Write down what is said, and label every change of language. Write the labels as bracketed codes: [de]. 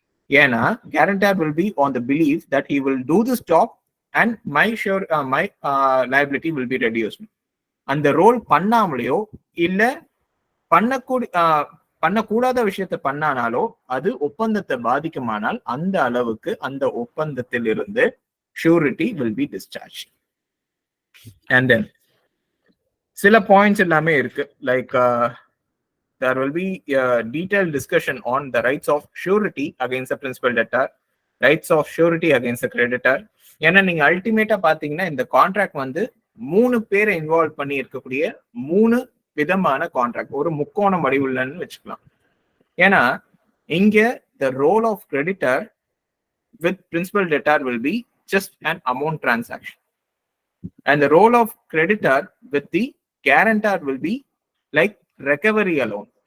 [en] ஏன்னா guarantor will be on the believe that he will do this job and my liability will be reduced. [ta] அந்த role பண்ணாமலையோ இல்ல பண்ணக்கூடாத விஷயத்த பண்ணானாலோ அது ஒப்பந்தத்தை பாதிக்குமானால் அந்த அளவுக்கு அந்த ஒப்பந்தத்தில் இருந்து [en] surety will be discharged. And then [ta] சில பாயிண்ட்ஸ் எல்லாமே இருக்கு, [en] Like there will be a detailed discussion on the rights of surety against the principal debtor, rights of surety against the creditor. [ta] ஏன்னா நீங்க அல்டிமேட்டா பாத்தீங்கன்னா இந்த கான்ட்ராக்ட் வந்து 3 பேரை இன்வால்வ் பண்ணி இருக்கக்கூடிய 3 விதமான கான்ட்ராக்ட், ஒரு முக்கோணம் வடிவுள்ளன்னு வச்சுக்கலாம். ஏன்னா இங்க [en] the role of creditor with principal debtor will be just an amount transaction, and the role of creditor with the guarantor will be like recovery alone.